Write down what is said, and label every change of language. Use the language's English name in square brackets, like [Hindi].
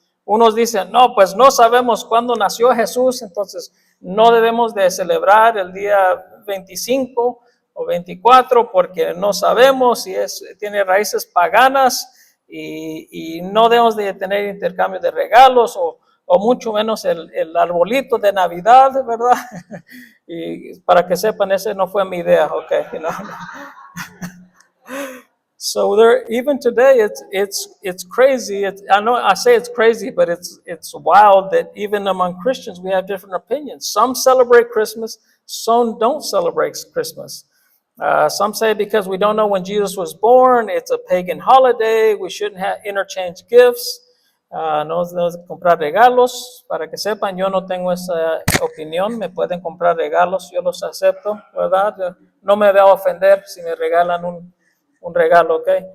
[Spanish] Unos dicen, no, pues no sabemos cuándo nació Jesús, entonces no debemos de celebrar el día 25 o 24 porque no sabemos si tiene raíces paganas y no debemos de tener intercambio de regalos o mucho menos el arbolito de Navidad, ¿verdad? Y para que sepan, ese no fue mi idea, okay, [English] you know. So there, even today, it's crazy. I know I say it's crazy, but it's wild that even among Christians we have different opinions. Some celebrate Christmas, some don't celebrate Christmas. Some say because we don't know when Jesus was born, it's a pagan holiday. We shouldn't have interchange gifts. [Spanish] No debemos comprar regalos. Para que sepan, yo no tengo esa opinión. Me pueden comprar regalos, yo los acepto, ¿verdad? No me voy a ofender si me regalan un regalo, ¿ok?